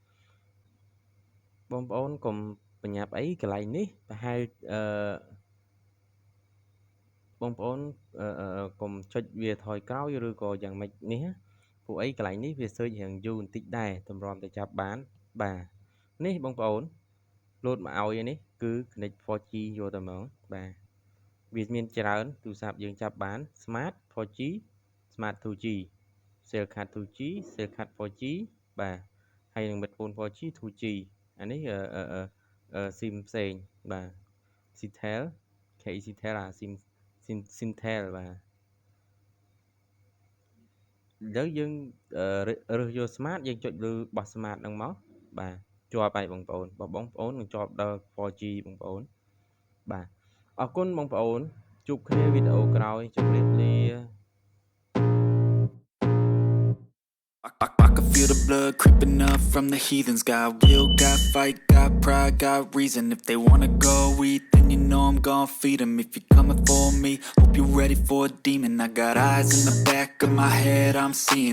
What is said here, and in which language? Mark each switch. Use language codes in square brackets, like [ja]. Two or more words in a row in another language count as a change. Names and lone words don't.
[km] បងប្អូនកុំបញ្ញាប់អីកន្លែងនេះប្រហែលបងប្អូនកុំចុចវាថយក្រោយឬក៏យ៉ាងម៉េច នេះពួកអីកន្លែងនេះវា search រៀងយូរបន្តិចដែរតម្រាំតែចាប់បានបាទនេះបងប្អូន load មកឲ្យនេះគឺ connect 4G យកតែហ្មងបាទវាមានច្រើនទូរស័ព្ទយើងចាប់បាន smart 4G smart 2G cell card 2G cell card 4G បាទហើយនឹង midphone 4G 2G អានេះSIM ផ្សេងបាទ Citel KE Citel Sintel បាទ ឥឡូវយើងរើសយក smart យើងចុចលើបោះ smart ហ្នឹងមកបាទជាប់ហើយបងប្អូនបងប្អូននឹងជាប់ដល់ 4G បងប្អូនបាទអរគុណបងប្អូនជួបគ្នាវីដេអូក្រោយជម្រាបលា [en] I can feel the blood creeping up from the heathens. Got will, got fight, got pride, got reason. If they wanna go eat, then you know I'm gon' feed them. If you're coming for me, hope you're ready for a demon. I got eyes in the back of my head, I'm seeing.